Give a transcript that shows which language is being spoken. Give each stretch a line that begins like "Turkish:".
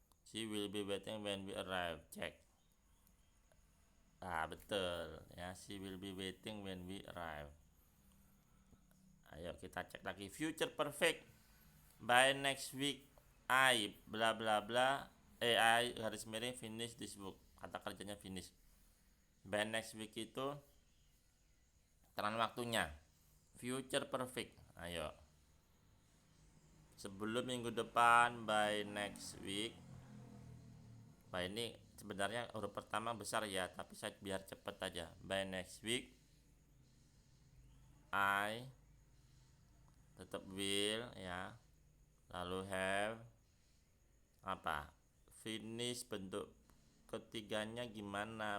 English: She will be waiting when we arrive.
Indonesian: Cek. Betul ya,
English: she will be waiting when we arrive.
Indonesian: Ayo kita cek lagi future perfect.
English: By next week I bla bla bla I
Indonesian: garis miring
English: finish this book.
Indonesian: kata kerjanya finish.
English: By next week
Indonesian: itu teran waktunya.
English: Future perfect.
Indonesian: Ayo. Sebelum minggu depan,
English: by next week.
Indonesian: By ini sebenarnya huruf pertama besar ya, tapi saya biar cepet aja.
English: By next week I
Indonesian: tetap
English: will ya.
Indonesian: Lalu
English: have
Indonesian: apa? Finish, bentuk ketiganya gimana?